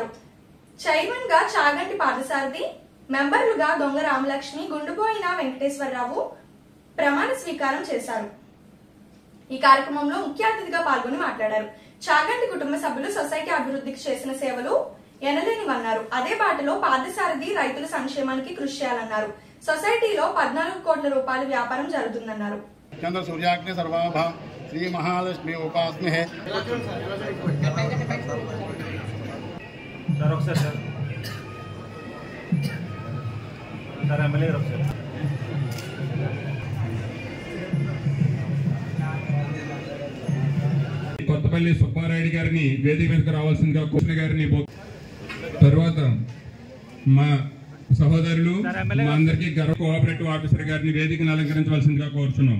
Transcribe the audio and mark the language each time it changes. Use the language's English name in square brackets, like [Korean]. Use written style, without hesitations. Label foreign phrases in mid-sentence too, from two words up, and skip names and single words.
[Telugu] చైర్మన్ గా చాగంటి పాదసారథి, మెంబర్లుగా దొంగ రామలక్ష్మి, గుండుబోయిన వెంకటేశ్వరరావు ప్రమాణ స్వీకారం చేశారు। ఈ కార్యక్రమంలో ముఖ్య అతిథిగా పాల్గొని మాట్లాడారు। చాగంటి కుటుంబ సభ్యులు సొసైటీ అభివృద్ధికి చేసిన సేవలు ఎనలేనివన్నారు। అదే బాటలో పాదసారథి రైతుల సంక్షేమానికి కృషి చేయాలన్నారు। సొసైటీలో 14 కోట్ల రూపాయల వ్యాపారం జరుగుతుందన్నారు। [Sanskrit] चंद्र सूर्याग्नि सर्वाभा श्री महालक्ष्मी उपासने [Telugu] సార్ ఒకసారి సార్ సార్ ఎమ్మెల్యే గారు ఒకసారి కొత్తపల్లి సుబ్బారాయుడు గారిని వేదిక మీదకి రావాల్సిందిగా కృష్ణ గారిని తర్వాత మా సహోదరులు మా అందరికీ గర్వ [English] cooperative officer [Telugu] గారిని వేదికను అలంకరించవలసిందిగా కోరుచున్నాం.